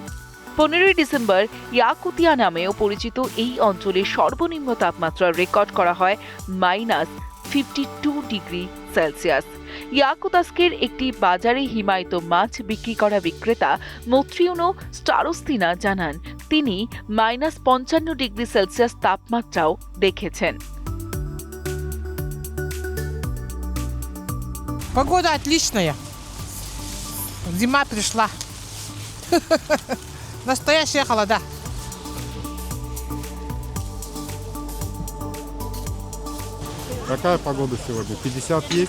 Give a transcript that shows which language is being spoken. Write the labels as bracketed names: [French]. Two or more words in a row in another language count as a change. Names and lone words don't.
[Bangla] 15 ডিসেম্বর ইয়াকুতিয়া নামেও পরিচিত এই অঞ্চলের সর্বনিম্ন তাপমাত্রা রেকর্ড করা হয় -52 ডিগ্রি সেলসিয়াস। ইয়াকুতাস্কের একটি বাজারে হিমায়িত মাছ বিক্রি করা বিক্রেতা মত্রিউনো স্টারোস্তিনা জানান, তিনি -55 ডিগ্রি সেলসিয়াস তাপমাত্রাও দেখেছেন। [Russian] Погода отличная. Зима пришла. Настоящая холода. Какая погода сегодня? 50 есть?